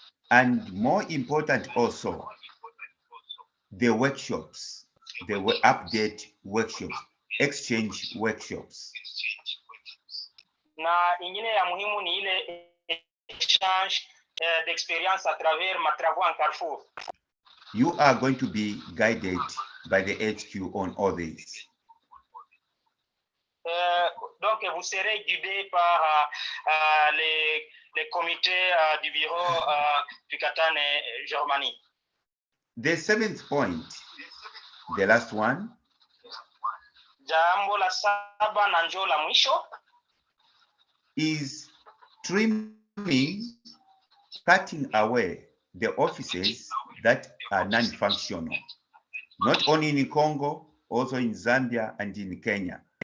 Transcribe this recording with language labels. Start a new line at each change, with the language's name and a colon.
English: And more important also, the workshops, the update workshops, exchange workshops.
Swahili: Na ingine ya muhimu ni ile
French: exchange d'expérience à travers ma travaux en Carrefour.
English: You are going to be guided by the HQ on all this.
French: Donc, vous serez guidé par les comités du bureau Twikatane Germany.
English: The seventh point, the last one.
Swahili: Jambo la saba na njo la mwisho
English: is trimming, cutting away the offices that are non-functional, not only in Congo, also in Zambia and in Kenya.